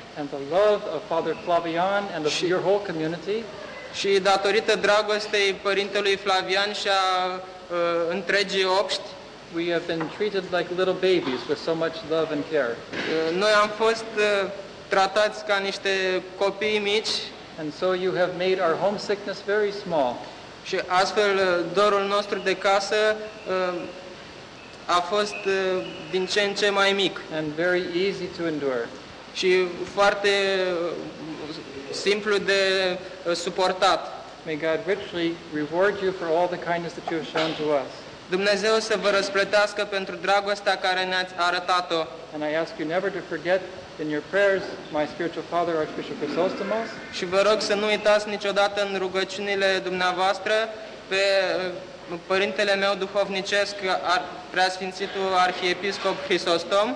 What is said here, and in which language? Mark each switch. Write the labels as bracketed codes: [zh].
[en] And the love of Father Flavian and of your whole community. [ro] Și datorită dragostei părintelui Flavian și a întregii obști, [en] we have been treated like little babies with so much love and care. [ro] Noi am fost tratați ca niște copii mici. [en] And so you have made our homesickness very small. [ro] Și astfel dorul nostru de casă a fost din ce în ce mai mic. [en] And very easy to endure. [ro] Și foarte simplu de suportat. [en] May God richly reward you for all the kindness that you have shown to us. [ro] Dumnezeu să vă răsplătească pentru dragostea care ne-ați arătat-o. [en] And I ask you never to forget in your prayers my spiritual father Archbishop Chrysostomos. [ro] Și vă rog să nu uitați niciodată în rugăciunile dumneavoastră pe părintele meu duhovnicesc, preasfințitul arhiepiscop Chrysostom.